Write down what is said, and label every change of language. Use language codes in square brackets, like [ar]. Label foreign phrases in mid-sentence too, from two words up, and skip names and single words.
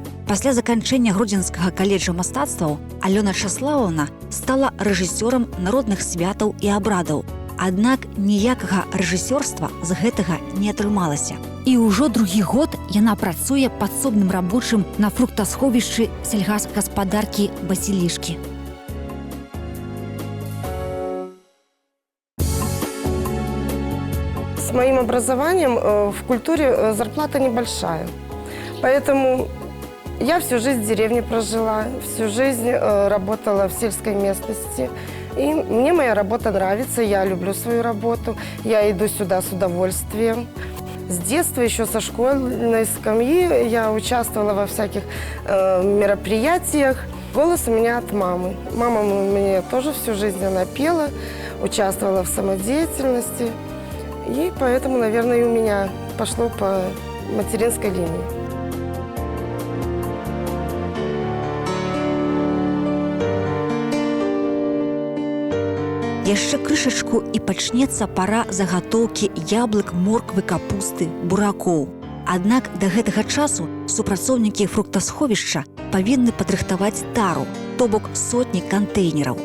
[be] Пасля заканчэння Гродзенскага каледжа мастацтваў Алёна Чаславаўна стала рэжысёрам народных святаў і абрадаў. Аднак ніякага рэжысёрства з гэтага не атрымалася. І ўжо другі год яна працуе падсобным рабочым на фруктасховішчы сельгасгаспадаркі Васілішкі. [ru] С моим образованием в культуре зарплата небольшая. Поэтому я всю жизнь в деревне прожила, всю жизнь работала в сельской местности. И мне моя работа нравится, я люблю свою работу, я иду сюда с удовольствием. С детства, еще со школьной скамьи, я участвовала во всяких мероприятиях. Голос у меня от мамы. Мама у меня тоже всю жизнь она пела, участвовала в самодеятельности. И поэтому, наверное, и у меня пошло по материнской линии. [be] Яшчэ крышачку і пачнецца пара загатоўкі яблык, морквы, капусты, буракоў. Аднак да гэтага часу супрацоўнікі фруктасховішча павінны падрыхтаваць тару, то бок сотні кантэйнераў.